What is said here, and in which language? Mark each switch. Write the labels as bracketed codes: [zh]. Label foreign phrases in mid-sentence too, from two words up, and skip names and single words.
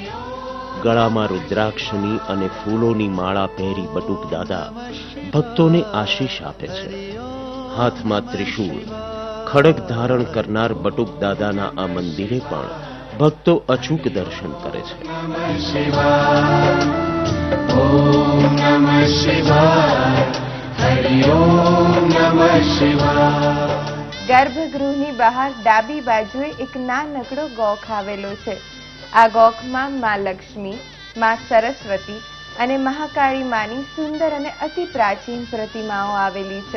[gu] ગળામાં રુદ્રાક્ષની અને ફૂલોની માળા પહેરી બટુક દાદા ભક્તોને આશીષ આપે છે. હાથમાં ત્રિશૂળ, ખડગ ધારણ કરનાર બટુક દાદાના આ મંદિરે પણ ભક્તો અચૂક દર્શન કરે છે. [sa] नमः शिवाय ॐ नमः शिवाय हरि ओम नमः शिवाय [gu] ગર્ભગૃહની બહાર ડાબી બાજુએ એક નાનકડો ગોખ આવેલો છે. આ ગોખમાં માં લક્ષ્મી, માં સરસ્વતી અને મહાકાળી માની સુંદર અને અતિ પ્રાચીન પ્રતિમાઓ આવેલી છે.